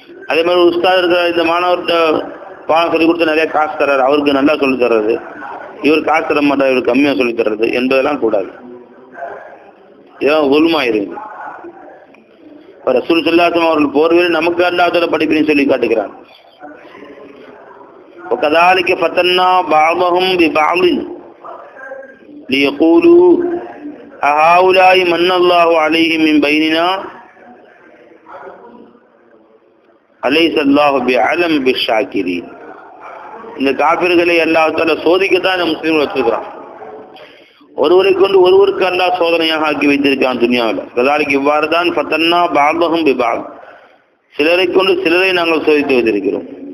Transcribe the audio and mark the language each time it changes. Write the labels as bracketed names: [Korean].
[Tamil] அதே மாதிரி உஸ்தாத் இருக்கிற இந்த மாணவர்கிட்ட பாடம் சொல்லி கொடுத்து நிறைய காசு தர்றாரு, அவருக்கு நல்லா சொல்லி தர்றது, இவர் காசு தர மாட்டார், இவர் கம்மியா சொல்லி தர்றது என்பதெல்லாம் கூடாது. இதெல்லாம் உல்மாயிருங்க. ரசூல் ஸல்லல்லாஹு அலைஹி வஸல்லம் அவர்கள் போர்வையில் நமக்கு அல்லாஹ்வுடைய படிப்பினை சொல்லி காட்டுகிறார். [Arabic] وكذلك فتنا بعضهم ببعض ليقولوا أهؤلاء من الله عليهم من بيننا أليس الله بعلم بالشاكرين. [Tamil] இந்த காபிர்களை அல்லாஹ் தஆலா சோதிக்கத்தான் இந்த முஸ்லிம்கள் வச்சிருக்கிறான். ஒருவரை கொண்டு ஒருவருக்கு அல்லாஹ் சோதனையாக ஆக்கி வைத்திருக்கான் துனியாவில். [Arabic] கதாலிக்கு [Tamil] இவ்வாறு தான் [Arabic] ஃபதன்னா பஅதஹும் பிபஅத், [Tamil] சிலரை கொண்டு சிலரை நாங்கள் சோதித்து வைத்திருக்கிறோம்.